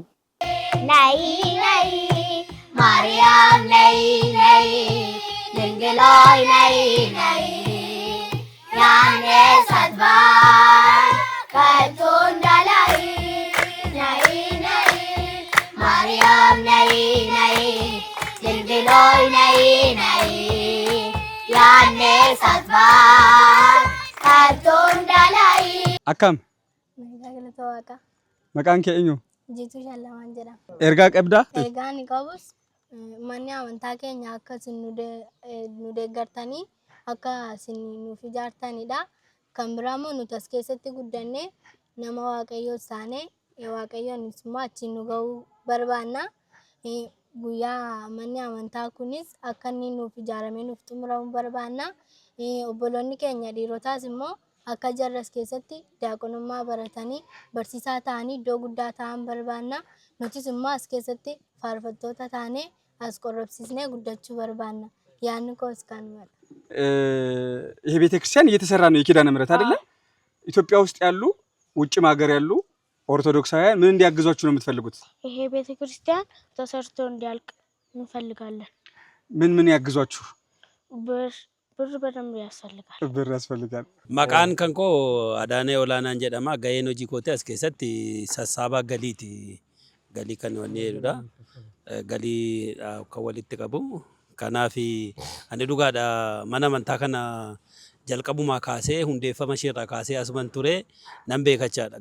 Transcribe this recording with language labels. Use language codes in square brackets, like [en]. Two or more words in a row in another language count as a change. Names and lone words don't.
[am] ነይ ነይ ማርያም ነይ ነይ ድንግል ሆይ ነይ ነይ ያነሳት ባል ከቶ እንዳላይ ነይ ነይ ማርያም ነይ ነይ ድንግል ሆይ ነይ ነይ ያነሳት ባል ከቶ እንዳላይ [om] akkam maqaan kee eenyu? Jiituu Shallamaan jedhama. Ergaa qabdaa? Ergaan ni qabus manni amantaa keenya akka isin nu deeggartanii akka isin nuuf ijaartanidha. Kan biraa immoo nuti as keessatti guddannee nama waaqayyoo taanee waaqayyoon immoo achiin nu gahuu barbaanna. Guyyaa manni amantaa kunis akka inni nuuf ijaaramee nuuf xumuramuu barbaanna. Obboloonni keenya dhiirotaas immoo akka jarras keessatti diyaaqonummaa baratanii barsiisaa ta'anii iddoo guddaa ta'an barbaanna. Nutis immoo as keessatti faarfattoota taanee as qorrobsiisnee guddachuu barbaanna. ያንን ኮስ ካንመጣ [am] ይሄ ቤተክርስቲያን እየተሰራ ነው የኪዳነ ምሕረት አይደለ? ኢትዮጵያ ውስጥ ያሉ ውጭም ሀገር ያሉ ኦርቶዶክሳውያን ምን እንዲያግዟችሁ ነው የምትፈልጉት? ይሄ ቤተክርስቲያን ተሰርቶ እንዲያልቅ እንፈልጋለን። ምን ያግዟችሁ? ብር በደንብ ያስፈልጋል። ብር ያስፈልጋል። [om] Maqaan kan koo Adaanee Olaanaan jedhama. Gaheen hojii kootee as keessatti sassaabaa galiiti. Galii kan wanni jedhudha. Galii kan walitti qabu. Kanaaf ani dhugaadha mana amantaa kana jalqabumaa kaasee hundeeffama isheerraa kaasee asuman ture nan beekachaadha.